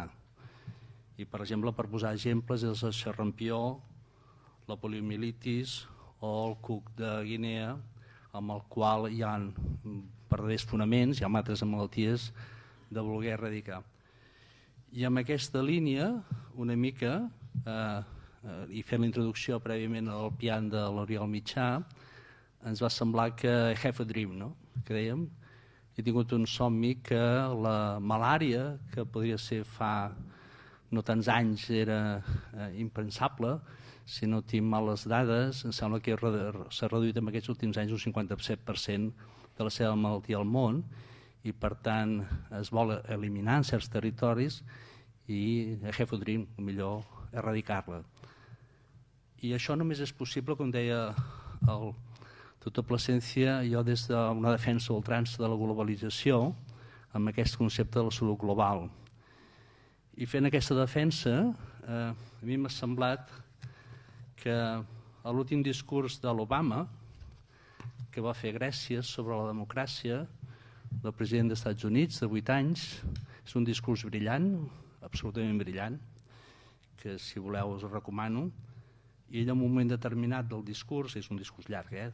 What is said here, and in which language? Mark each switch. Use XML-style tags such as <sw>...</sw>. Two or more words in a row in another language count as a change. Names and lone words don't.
<ca>I per exemple, per posar exemples, és el xerrampió, la poliomielitis o el cuc de Guinea, amb el qual hi ha verdaders fonaments, hi ha altres malalties de voler erradicar. I amb aquesta línia, una mica, i fent la introducció prèviament al pian de l'Oriol Mitjà, ens va semblar que</ca> <en>have a dream,</en> <ca>no? Que dèiem, he tingut un somni que la malària, que podria ser fa no tants anys era impensable, si no tinc males dades, em sembla que s'ha reduït en aquests últims anys un 57% de la seva malaltia al món, i per tant es vol eliminar en certs territoris i</ca> <en>have a dream,</en> <ca>millor erradicar-la. I això només és possible, com deia el doctor Plasencia, jo des d'una defensa ultrança de la globalització, amb aquest concepte de la salut global. I fent aquesta defensa, a mi m'ha semblat que a l'últim discurs de l'Obama, que va fer a Grècia sobre la democràcia, del president dels Estats Units, de 8 anys, és un discurs brillant, absolutament brillant, que si voleu us recomano, i ell en un moment determinat del discurs, és un discurs llarg,</ca>